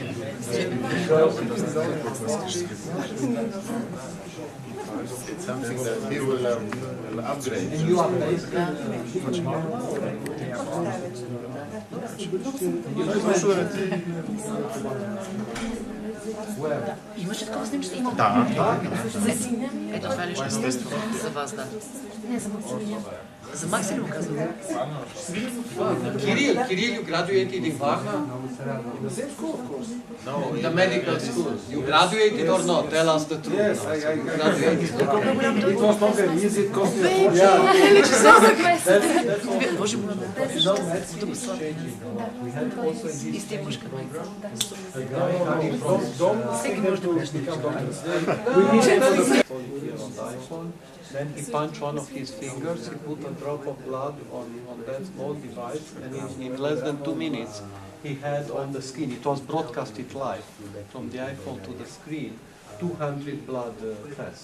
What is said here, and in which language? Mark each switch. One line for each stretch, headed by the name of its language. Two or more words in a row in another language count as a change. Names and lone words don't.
English: Something that we will upgrade. And you upgrade?
Bulgarian: Имаше такова снимче? Има. Да. Ето това ли ще за вас, да. Не, за Максимилия. За Макси ли го казвам?
English: Kirill, you graduated in Varna? In the same school, of course. No, The medical school. You graduated or not? Tell us the truth. Yes, I graduated. It was not very easy, it cost me a fortune.
Bulgarian: Боже му,
English: No, medicine is changing. We had also in this training program a guy coming from Dom to become doctors. We needed for the on the iPhone. Then he punched one of his fingers, he put a drop of blood on that small device, and in less than 2 minutes he had on the screen, it was broadcasted live from the iPhone to the screen, 200 blood tests.